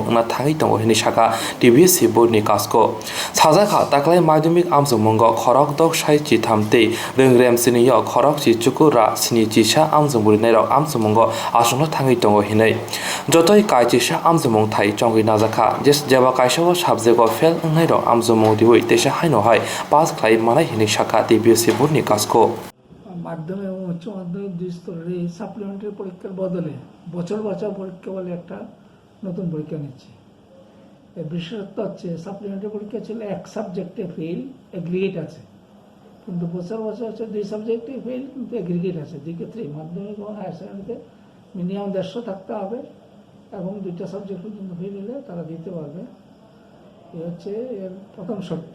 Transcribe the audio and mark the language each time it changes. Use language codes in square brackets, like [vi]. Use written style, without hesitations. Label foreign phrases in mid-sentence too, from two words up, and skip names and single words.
[trp] na thangai tongo hini SakhaTBSE Boardni kasko sajaka taklai madhyamik amjamongo khorok dok sai chi thamte ringrem sini yo khorok chi chukura sini chisa amjamuri nai ro amjamongo asungno thangai tongo hinai jotoi kaijisa amjamong thai chongui najaka jes jaba kaisao subject of fail ngai ro amjamong diwi tesa haino hai pass khlai manai hini SakhaTBSE Boardni kasko [bn] মাধ্যমিক এবং উচ্চ মাধ্যমিক দুই স্তরের এই সাপ্লিমেন্টারি পরীক্ষার বদলে বছর পরীক্ষা বলে একটা নতুন পরীক্ষা নিচ্ছে এর বিশেষত্ব হচ্ছে সাপ্লিমেন্টারি পরীক্ষা ছিল এক সাবজেক্টে ফেল এগ্রিগেট আছে কিন্তু বছর হচ্ছে দুই সাবজেক্টে ফেল কিন্তু এগ্রিগেট আছে দুই ক্ষেত্রেই মাধ্যমিক এবং [en] higher secondary [bn] মিনিমাম 150 থাকতে হবে এবং দুইটা সাবজেক্ট পর্যন্ত ফেল হলে তারা দিতে পারবে এই হচ্ছে এর প্রথম শর্ত।